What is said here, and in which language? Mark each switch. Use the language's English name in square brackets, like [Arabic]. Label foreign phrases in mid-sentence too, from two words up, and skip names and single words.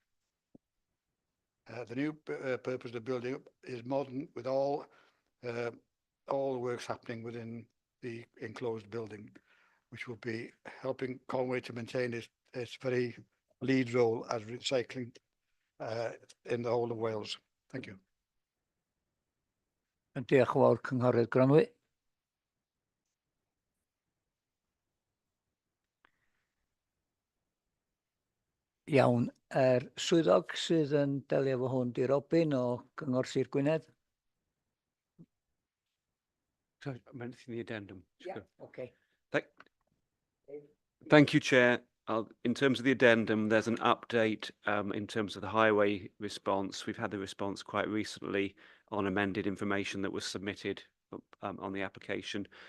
[English] The new purpose of the building is modern, with all the works happening within the enclosed building, which will be helping Conway to maintain its very lead role as recycling in the whole of Wales. Thank you. [Welsh] Diolch yn fawr, Cynghorydd Gronwy. Iawn, swyddog sydd yn delio efo hwn di Robin o Gyngor Sir Gwynedd. [English] Sorry, I'm in the addendum. Yeah, okay. Thank you, Chair. In terms of the addendum, there's an update in terms of the highway response. We've had the response quite recently on amended information that was submitted on the application.